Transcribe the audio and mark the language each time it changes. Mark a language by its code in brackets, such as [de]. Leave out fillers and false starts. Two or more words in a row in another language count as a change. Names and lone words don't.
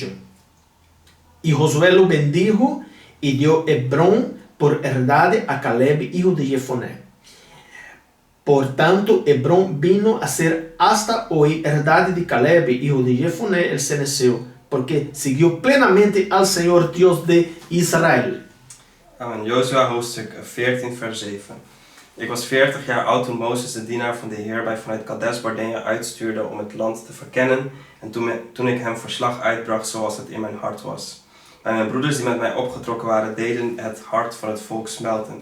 [es] Y Josué lo bendijo y dio Hebrón por heredad a Caleb, hijo de Jefoné. Por tanto, Hebrón vino a ser hasta hoy heredad de Caleb, hijo de Jefoné, el cenezeo, porque siguió plenamente al Señor Dios de Israël. [nl] Amen. Jozua hoofdstuk 14 vers 7. Ik was 40 jaar oud toen Mozes de dienaar van de Heer mij vanuit Kades Barnea uitstuurde om het land te verkennen en toen ik hem verslag uitbracht zoals het in mijn hart was. Maar mijn broeders die met mij opgetrokken waren deden het hart van het volk smelten.